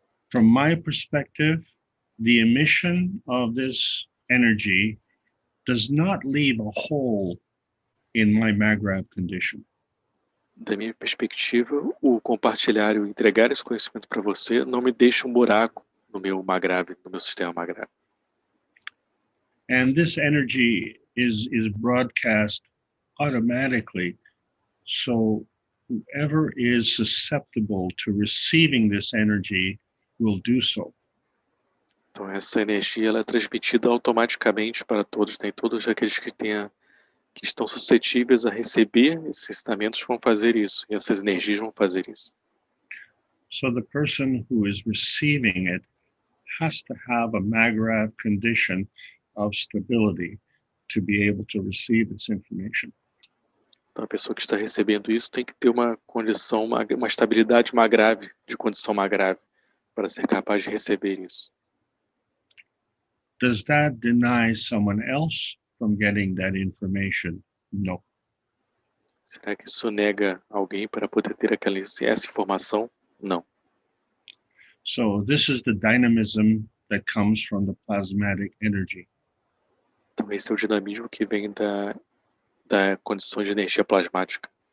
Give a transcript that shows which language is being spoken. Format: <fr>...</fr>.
<en>From my perspective, the emission of this energy does not leave a hole in my Maghreb condition.</en> <pt>Da minha perspectiva, o compartilhar e o entregar esse conhecimento para você não me deixa um buraco no meu Maghreb, no meu sistema Maghreb.</pt> <en>And this energy is broadcast automatically. So whoever is susceptible to receiving this energy will do so.</en> <pt>Então, essa energia ela é transmitida automaticamente para todos, né? E todos aqueles que estão suscetíveis a receber esses ensinamentos vão fazer isso, e essas energias vão fazer isso.</pt> <en>So the person who is receiving it has to have a Maghreb condition of stability to be able to receive this information.</en> <pt>Então, a pessoa que está recebendo isso tem que ter uma condição, uma estabilidade grave, de condição grave, para ser capaz de receber isso.</pt> <en>Does that deny someone else from getting that information? No.</en> <pt>Será que isso nega alguém para poder ter essa informação? Não.</pt> <en>So this is the dynamism that comes from the plasmatic energy.</en> <pt>Então, esse é o dinamismo que vem da condição de energia plasmática.</pt>